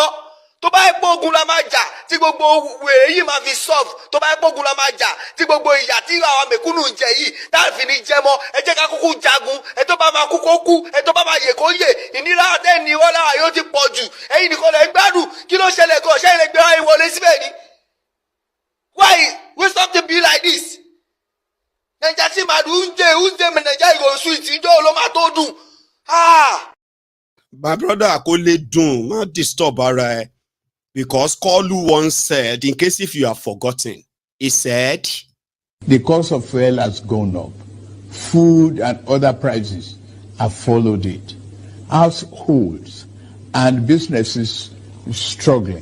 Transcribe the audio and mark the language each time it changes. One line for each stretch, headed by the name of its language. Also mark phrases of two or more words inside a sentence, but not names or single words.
Yoruba: Tó bá yẹ pé ogun la máa jà tí gbogbo wèrè yìí máa fi solve, tó bá yẹ pé ogun la máa jà tí gbogbo ìyà tí àwọn mẹ̀kúnnù ń jẹ yìí táàfin ní jẹ mọ́, ẹ jẹ́ ká kúkú jagun. Ẹ tó bá máa kú kó kú, ẹ tó bá máa yè kó yè. Ìnira àtẹ́ni wọ́n lára yóò ti pọ̀ jù. Ẹ̀yin nìkan lè gbádùn. Kí ló ṣẹlẹ̀ gan? Ṣé ilẹ̀ gbé ara ìwọlé síbẹ̀ ni?
English: Why will something be like this?
Yoruba: Nàìjíríà tí màá dùn ún Nàìjíríà ìgò sweet ìjọ ló máa tó dùn.
English: My brother,
Yoruba: kò lè dùn, má disturb ara ẹ.
English: Because Kolu once said, in case if you have forgotten, he said, the cost of fuel has gone up. Food and other prices have followed it. Households and businesses struggling.